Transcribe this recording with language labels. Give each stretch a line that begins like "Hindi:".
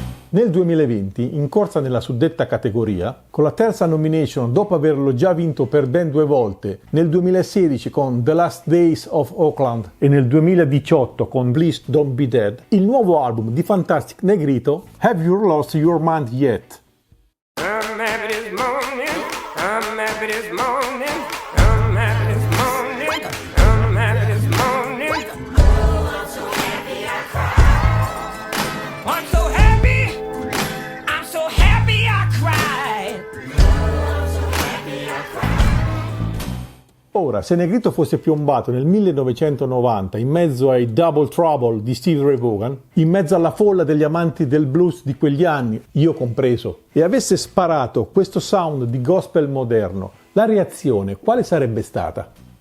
Italian: Nel 2020, in corsa nella suddetta categoria, con la terza nomination dopo averlo già vinto per ben 2 volte, nel 2016 con The Last Days of Oakland e nel 2018 con Please Don't Be Dead, il nuovo album di Fantastic Negrito, Have You Lost Your Mind Yet?
English: I'm happy this morning, I'm happy this morning, I'm happy this morning, I'm happy this morning. Oh, I'm so happy I cried. I'm so happy, I'm so happy I cried. Oh, I'm so happy I cried.
Italian: Ora, se Negrito fosse piombato nel 1990 in mezzo ai Double Trouble di Stevie Ray Vaughan, in mezzo alla folla degli amanti del blues di quegli anni, io compreso, e avesse sparato questo sound di gospel moderno, la reazione quale sarebbe stata?